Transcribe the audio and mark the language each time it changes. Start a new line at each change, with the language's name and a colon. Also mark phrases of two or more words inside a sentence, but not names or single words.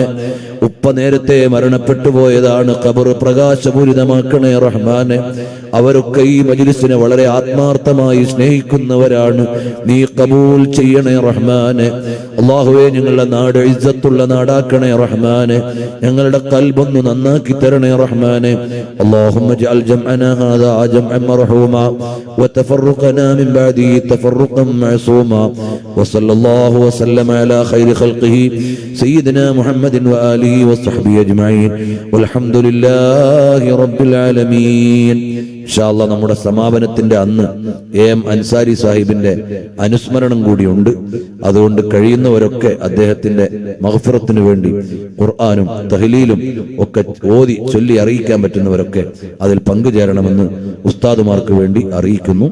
Malayalam: ഉപ്പ നേരത്തെ മരണപ്പെട്ടു പോയതാണ്, ഖബർ പ്രകാശപൂരിതമാക്കണേ റഹ്മാനെ. അവരൊക്കെ ഈ മജ്ലിസിനെ വളരെ ആത്മാർത്ഥമായി സ്നേഹിക്കുന്നവരാണ്. നീ ഖബൂൽ ചെയ്യണേ റഹ്മാനെ. അല്ലാഹുവേ, ഞങ്ങളുടെ നാട് ഇസ്സത്തുള്ള നാടാക്കണേ റഹ്മാനെ. ഞങ്ങളുടെ ഖൽബൊന്ന് നന്നാക്കി തരണേ റഹ്മാനെ.
Arabic: اللهم اجعل جمعنا هذا جمعا مرحوما وتفرقنا من بعده تفرقا معصوما وصلى الله وسلم على خير خلقه سيدنا محمد وآله وصحبه أجمعين والحمد لله رب العالمين. إن شاء الله
Malayalam: നമ്മുടെ സമാപനത്തിന്റെ അന്ന് എം അൻസാരി സാഹിബിന്റെ അനുസ്മരണം കൂടിയുണ്ട്. അതുകൊണ്ട് കഴിയുന്നവരൊക്കെ അദ്ദേഹത്തിന്റെ മഗ്ഫിറത്തിനു വേണ്ടി ഖുർആനും തഹ്ലീലും ഒക്കെ ഓതി ചൊല്ലി അറിയിക്കാൻ പറ്റുന്നവരൊക്കെ അതിൽ പങ്കുചേരണമെന്ന് ഉസ്താദുമാർക്ക് വേണ്ടി അറിയിക്കുന്നു.